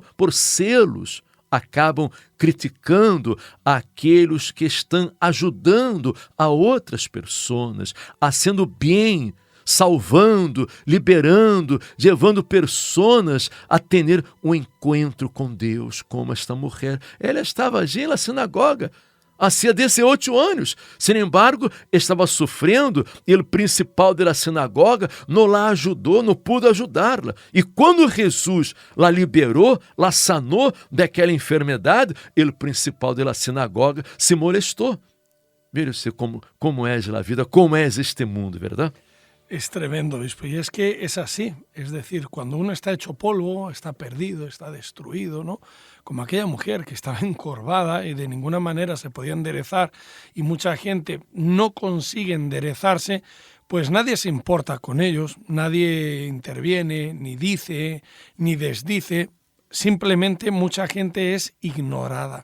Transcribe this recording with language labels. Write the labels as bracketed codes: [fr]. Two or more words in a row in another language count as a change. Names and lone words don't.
[pt] Por selos, acabam criticando aqueles que estão ajudando a outras pessoas, a sendo bem salvando, liberando, levando pessoas a ter um encontro com Deus, como esta mulher. Ela estava allí na sinagoga hacía 18 anos. [es] Sin embargo, [pt] estava sofrendo e o principal da sinagoga não la ajudou, não pudo ajudá-la. E quando Jesus la liberou, la sanou daquela enfermidade, o principal da sinagoga se molestou. [es] Mire usted [pt] como é a vida, como é este mundo, ¿verdad? [es] Es tremendo, obispo, y es que es así, es decir, cuando uno está hecho polvo, está perdido, está destruido, ¿no? Como aquella mujer que estaba encorvada y de ninguna manera se podía enderezar y mucha gente no consigue enderezarse, pues nadie se importa con ellos, nadie interviene, ni dice, ni desdice, simplemente mucha gente es ignorada.